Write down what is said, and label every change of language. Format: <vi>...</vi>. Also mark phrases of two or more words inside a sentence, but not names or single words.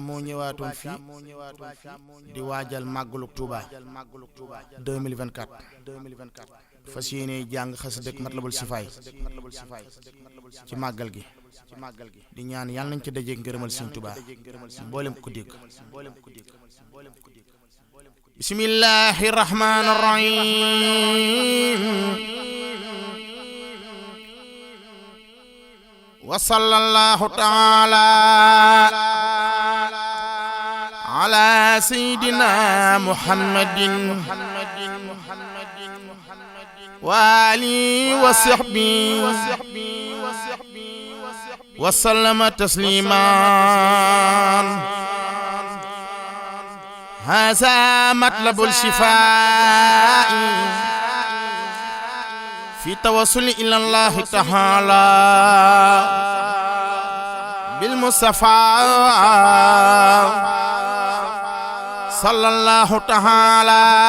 <wo>moo ñëwaatoon fii di waajal màggalug Touba 2024 fas yéene jàng xasida ak Matlabul Sifaay ci màggal gi di ñaan yàlla nañ ci dajeek ngërëmal Serigne Touba mboolem ko dégg</wo> <ar>بسم الله الرحمن الرحيم وصلى الله تعالى على سيدنا محمد وعلى آله وصحبه وسلم تسليما هذا مطلب الشفاء في توصل إلى الله تعالى بالمصطفى صلى الله تعالى</ar>